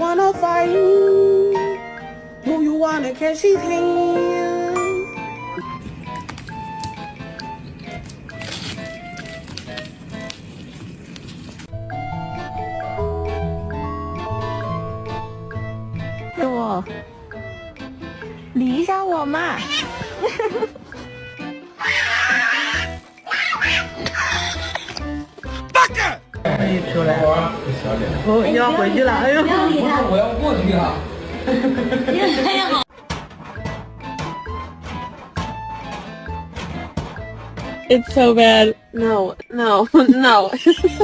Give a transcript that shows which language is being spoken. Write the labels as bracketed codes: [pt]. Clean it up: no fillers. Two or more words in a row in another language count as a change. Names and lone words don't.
[en] a fight? Do you wanna catch his hand? [zh] 给我理一下我嘛。可以出来。哦，你要回去了，哎呦！我要过去了。 [en] It's so bad. No, no, no.